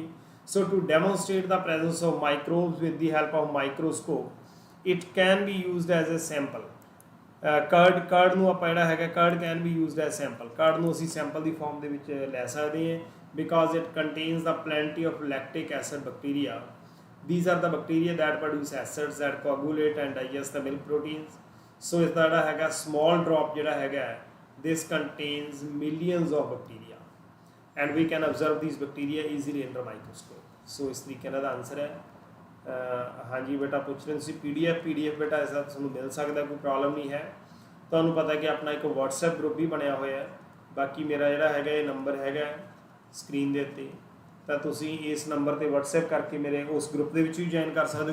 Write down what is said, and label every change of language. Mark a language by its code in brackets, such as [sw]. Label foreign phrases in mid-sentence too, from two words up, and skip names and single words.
[en] So to demonstrate the presence of microbes with the help of microscope, it can be used as a sample. [pa] ਕਰਡ ਨੂੰ ਆਪਾਂ ਜਿਹੜਾ ਹੈਗਾ, [en] curd can be used as sample. [pa] ਕਰਡ ਨੂੰ ਅਸੀਂ ਸੈਂਪਲ ਦੀ ਫਾਰਮ ਦੇ ਵਿੱਚ ਲੈ ਸਕਦੇ ਹਾਂ, [en] because it contains the plenty of lactic acid bacteria. These are the bacteria that produce acids that coagulate and digest the milk proteins. [pa] So ਇਸ ਦਾ ਜਿਹੜਾ ਹੈਗਾ [en] small drop [pa] ਜਿਹੜਾ ਹੈਗਾ, [en] this contains millions of bacteria and we can observe these bacteria easily under microscope. [pa] So ਇਸ ਤਰੀਕੇ ਨਾਲ ਦਾ ਆਨਸਰ ਹੈ। ਹਾਂਜੀ ਬੇਟਾ ਪੁੱਛ ਰਹੇ ਤੁਸੀਂ PDF ਬੇਟਾ ਇਸ ਦਾ ਤੁਹਾਨੂੰ ਮਿਲ ਸਕਦਾ, ਕੋਈ ਪ੍ਰੋਬਲਮ ਨਹੀਂ ਹੈ। ਤੁਹਾਨੂੰ ਪਤਾ ਕਿ ਆਪਣਾ ਇੱਕ WhatsApp ਗਰੁੱਪ ਵੀ ਬਣਿਆ ਹੋਇਆ ਹੈ। ਬਾਕੀ ਮੇਰਾ ਜਿਹੜਾ ਹੈਗਾ ਇਹ ਨੰਬਰ ਹੈਗਾ ਸਕਰੀਨ ਦੇ ਉੱਤੇ, ਤਾਂ ਤੁਸੀਂ ਇਸ ਨੰਬਰ 'ਤੇ WhatsApp ਕਰਕੇ ਮੇਰੇ ਉਸ ਗਰੁੱਪ ਦੇ ਵਿੱਚ ਵੀ ਜੁਆਇਨ ਕਰ ਸਕਦੇ ਹੋ।